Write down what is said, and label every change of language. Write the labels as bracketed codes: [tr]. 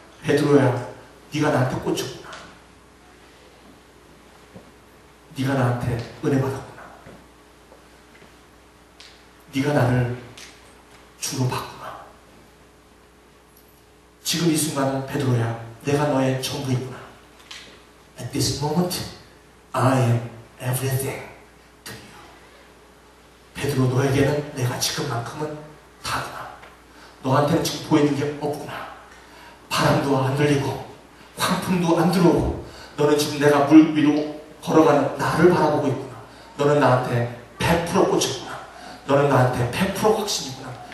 [ko] 베드로야, 네가 나한테 꽂혔구나. 네가 나한테 은혜 받았구나. 네가 나를 주로 봤구나. 지금 이 순간은 베드로야, 내가 너의 전부이구나. [en] At this moment, I am everything to you. [ko] 베드로, 너에게는 내가 지금만큼은 다구나. 너한테는 지금 보이는 게 없구나. 바람도 안 들리고 광풍도 안 들어오고 너는 지금 내가 물 위로 걸어가는 나를 바라보고 있구나. 너는 나한테 100% 꽂혔구나. 너는 나한테 100% 확신이구나.